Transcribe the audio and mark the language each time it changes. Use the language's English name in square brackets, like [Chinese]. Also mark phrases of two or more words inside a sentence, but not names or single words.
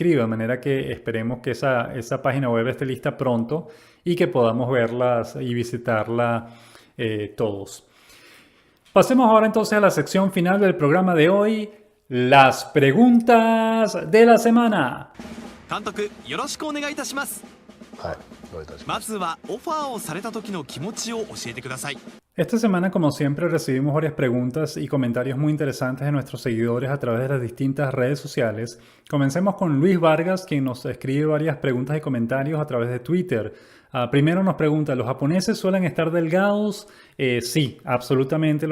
[Spanish] De manera que esperemos que esa página web esté lista pronto y que podamos verlas y visitarla todos. Pasemos ahora entonces a la sección final del programa de hoy, las preguntas de la semana. [Japanese] 監督、よろしくお願いいたします。はい、どういたしま。ますずはオファーをされた時の気持ちを教えてください。 [Spanish] Esta semana, como siempre, recibimos varias preguntas y comentarios muy interesantes de nuestros seguidores a través de las distintas redes sociales. Comencemos con Luis Vargas, quien nos escribe varias preguntas y comentarios a través de Twitter. Primero nos pregunta, ¿los japoneses suelen estar delgados? Sí, absolutamente.